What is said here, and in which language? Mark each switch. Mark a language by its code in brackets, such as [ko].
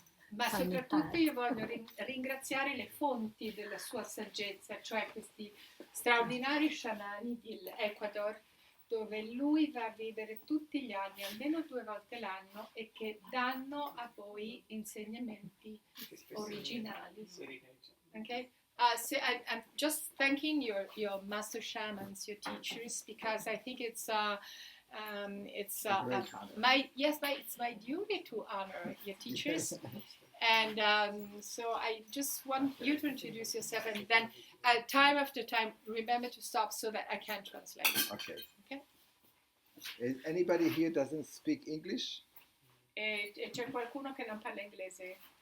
[it] Ma soprattutto io voglio ringraziare le fonti della sua saggezza, cioè questi straordinari sciamani dell'Ecuador, dove lui va a vivere tutti gli anni, almeno 2 volte l'anno, e che danno a voi insegnamenti originali. [en] Okay? So I'm just thanking your master shamans, your teachers, because I think it's my duty to honor your teachers. And so I just want you to introduce yourself, and then time after time, remember to stop so that I can translate. Okay. Anybody here doesn't speak English? [it] C'è qualcuno che non parla inglese?